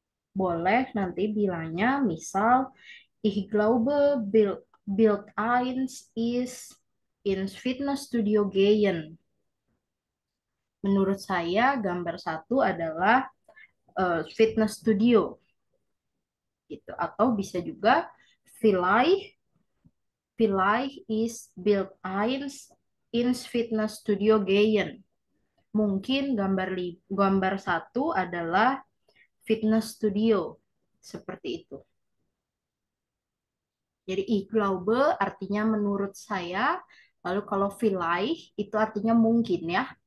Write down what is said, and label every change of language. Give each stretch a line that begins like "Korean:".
Indonesian: Boleh nanti bilangnya, misal
German: Ich glaube, Bild eins ist ins Fitnessstudio gehen.
Indonesian: Menurut saya, gambar satu adalah fitness studio, gitu. Atau bisa juga,
German: vielleicht, vielleicht ist Bild eins ins Fitnessstudio gehen.
Indonesian: Mungkin gambar satu adalah fitness studio, seperti itu. Jadi
German: ich glaube
Indonesian: artinya menurut saya, lalu kalau vielleicht itu artinya mungkin ya.